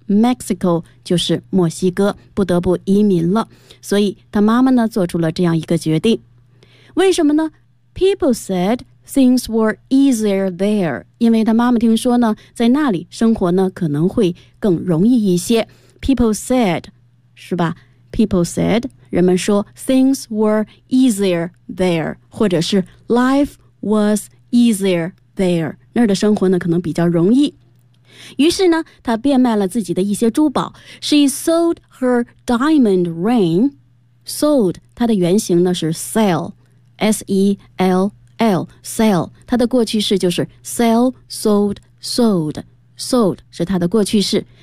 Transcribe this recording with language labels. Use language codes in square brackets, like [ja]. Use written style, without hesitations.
[zh] Mexico 就是墨西哥，不得不移民了。所以她妈妈呢做出了这样一个决定。为什么呢？ [en] People said things were easier there. [zh] 因为他妈妈听说呢，在那里生活呢可能会更容易一些。 [en] People said, [zh] 是吧？ [en] People said, [zh] 人们说 [en] things were easier there, [zh] 或者是 [en] life was easier there. [zh] 那儿的生活呢可能比较容易。于是呢，他变卖了自己的一些珠宝。 [en] She sold her diamond ring. Sold, [zh] 它的原型呢是 [en] sell. S-E-L-L, sell, [zh] 它的过去式就是 [en] sell, sold, sold, sold [zh] 是它的过去式。